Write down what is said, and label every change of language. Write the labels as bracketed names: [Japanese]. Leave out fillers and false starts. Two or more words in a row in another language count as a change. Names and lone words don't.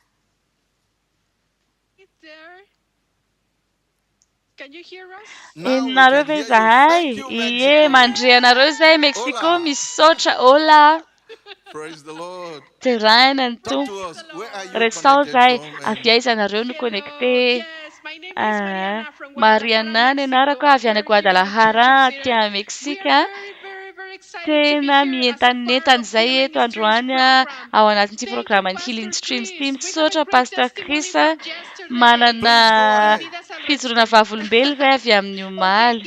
[English] Can you hear us? [Malagasy] Nareo ve zahay? Ie, mandre anareo izay Mexico misaotra. [Spanish] Hola. [English] Praise the Lord. [Malagasy] Terahina ny [English] Talk [Malagasy] tompo. [English] to us. Where are you [Malagasy] Resao [English] connected [Malagasy] zahay. [English] from? [Malagasy] Avy aiza anareo no connecté? Marianan'ny anarako avy any Guadalajara aty Meksika. Tena mientanentana izay eto androany ao anatin'ity programan'ny Healing Streams ity. Misaotra Pastor Chris manana fijoroana vavolombelona izay avy amin'ny omaly.